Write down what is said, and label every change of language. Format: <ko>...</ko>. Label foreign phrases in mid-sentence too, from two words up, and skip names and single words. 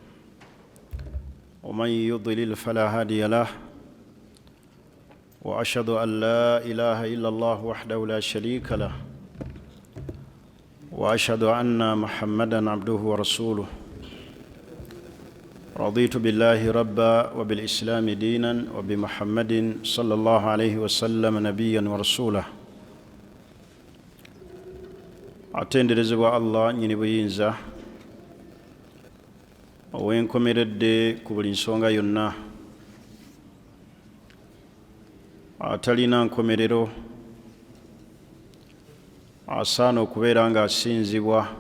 <ar>ومن يضلل فلا هادي له وأشهد أن لا إله إلا الله وحده لا شريك له وأشهد أن محمدًا عبده ورسوله رضيت بالله ربًا وبالإسلام دينًا وبمحمد صلى الله عليه وسلم نبيًا ورسوله</ar> <lg>atenderezebwa Allah nyini buyinza owenkomeredde ku buli nsonga yonna atalina nkomerero asaana okubeera nga asinzibwa.</lg>